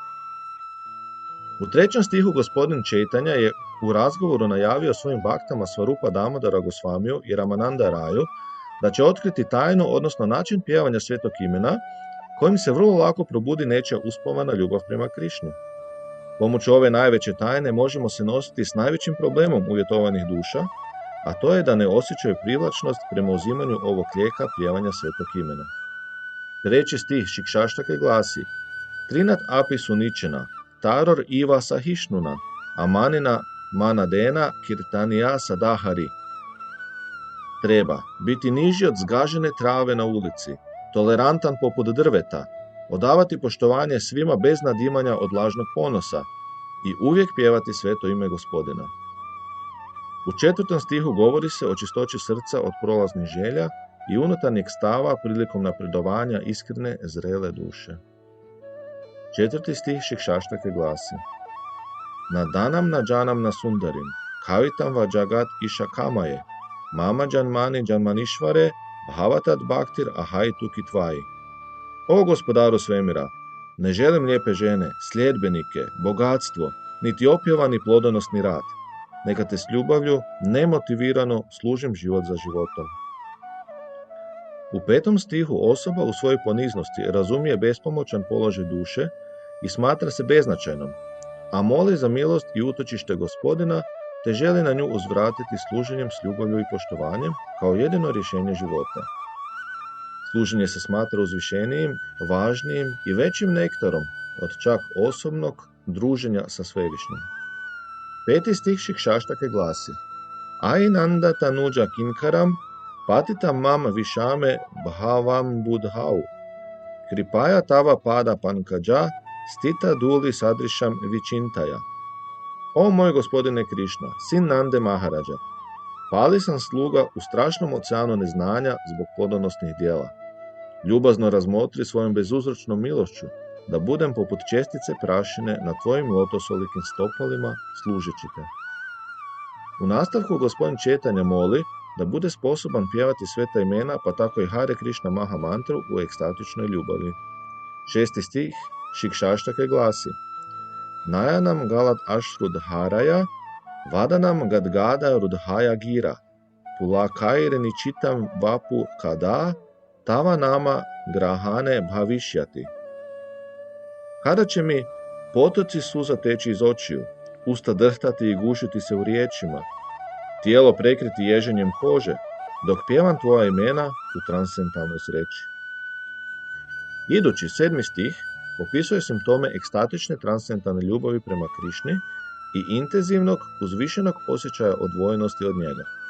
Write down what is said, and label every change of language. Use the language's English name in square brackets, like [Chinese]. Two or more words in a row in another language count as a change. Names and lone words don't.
[Croatian] U trećem stihu gospodin Četanja je u razgovoru najavio svojim baktama Svarupa Damodara Gosvamiju i Ramananda Raju da će otkriti tajnu, odnosno način pjevanja svetog imena, kojim se vrlo lako probudi nečija uspomena ljubav prema Krišni. Pomoću ove najveće tajne možemo se nositi s najvećim problemom uvjetovanih duša, a to je da ne osjećaju privlačnost prema uzimanju ovog lijeka pjevanja svetog imena. 3. stih Šikšaštake glasi: [Sanskrit] Trinat api suničena, taror iva sahišnuna, amanina manadena kirtanija sadahari. [Croatian] Treba biti niži od zgažene trave na ulici, tolerantan poput drveta, odavati poštovanje svima bez nadimanja od lažnog ponosa i uvijek pjevati sveto ime Gospodina. U 4. stihu govori se o čistoći srca od prolaznih želja i unutarnjeg stava prilikom napredovanja iskrene, zrele duše. 4. stih Šikšaštake glasi: [Sanskrit] Nadanam nađanam na sundarim, kavitam vajagat iša kamaje, mama janmani janmanišvare, bhavatat bhaktir ahaitu kitvaji. [Croatian] O gospodaru svemira, ne želim lijepe žene, sljedbenike, bogatstvo, niti opjevani plodonosni rad. Neka te s ljubavlju, nemotivirano služim život za životom. U 5. stihu osoba u svojoj poniznosti razumije bespomoćan položaj duše i smatra se beznačajnom, a moli za milost i utočište Gospodina, te želi na nju uzvratiti služenjem s ljubavlju i poštovanjem kao jedino rješenje života. Služenje se smatra uzvišenijim, važnijim i većim nektarom od čak osobnog druženja sa Svevišnjim. 5. stih Šikšaštake glasi: [Sanskrit] Ainanda tanuđa kinkaram, patita mam višame bhavam budhau, kripaja tava pada pankadža, stita duli sadrišam vičintaja. [Croatian] O moj gospodine Krišna, sin Nande Maharađa, pali sam sluga u strašnom oceanu neznanja zbog plodonosnih djela. Ljubazno razmotri svojom bezuzročnom milošću da budem poput čestice prašine na tvojim lotosolikim stopalima služeći te. U nastavku gospodin Četanja moli da bude sposoban pjevati sveta imena, pa tako i Hare Krišna Maha mantru u ekstatičnoj ljubavi. 6. stih Šikšaštake glasi: [Sanskrit] Najanam galat ashrudharaja, vadanam gadgada rudhaja gira, pulakaire ničitam vapu kada, tava nama grahane bhavišjati. [Croatian] Kada će mi potoci suza teći iz očiju, usta drhtati i gušiti se u riječima, tijelo prekriti ježenjem kože, dok pjevam tvoja imena u transcendentalnoj sreći. Idući 7. stih opisuje simptome ekstatične transcendentalne ljubavi prema Krišni i intenzivnog, uzvišenog osjećaja odvojenosti od njega.